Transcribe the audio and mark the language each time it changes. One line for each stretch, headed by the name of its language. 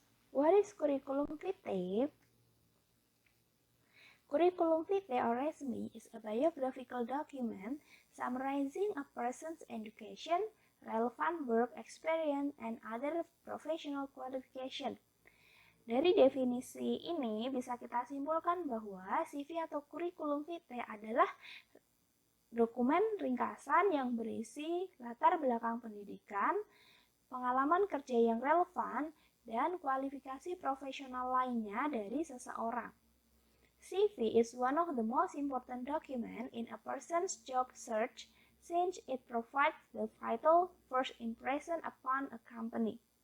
English: What is curriculum vitae? Curriculum vitae or resume is a biographical document summarizing a person's education, relevant work experience, and other professional qualification.
Indonesian: Dari definisi ini bisa kita simpulkan bahwa CV atau curriculum vitae adalah dokumen ringkasan yang berisi latar belakang pendidikan, pengalaman kerja yang relevan, dan kualifikasi profesional lainnya dari seseorang.
English: CV is one of the most important documents in a person's job search since it provides the vital first impression upon a company.